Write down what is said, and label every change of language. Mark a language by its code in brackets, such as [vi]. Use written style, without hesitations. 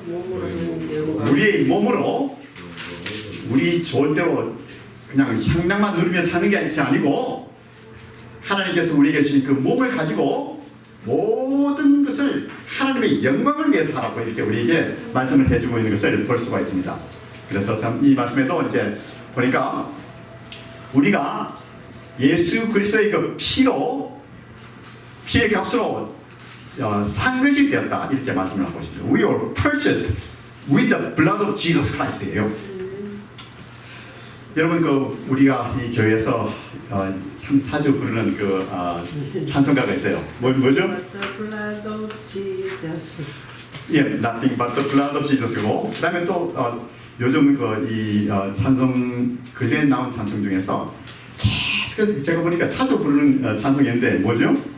[ko] 우리의 몸으로 우리 좋을 대로 그냥 향락만 누리며 사는 게 아니고 하나님께서 우리에게 주신 그 몸을 가지고 모든 것을 하나님의 영광을 위해서 하라고 이렇게 우리에게 말씀을 해주고 있는 것을 볼 수가 있습니다. 그래서 참 이 말씀에도 이제 보니까 우리가 예수 그리스도의 그 피의 값으로 산 것이 되었다 이렇게 말씀을 하고 있습니다. [en] We were purchased with the blood of Jesus Christ예요. [ko] 여러분 우리가 이 교회에서 참 자주 부르는 찬송가가 있어요. 뭐죠? [en] The blood of Jesus. [ko] 예, [en] nothing but the blood of Jesus [ko] 고 그다음에 또 요즘 이 찬송 근래에 나온 찬송 중에서 계속 제가 보니까 자주 부르는 찬송인데 뭐죠?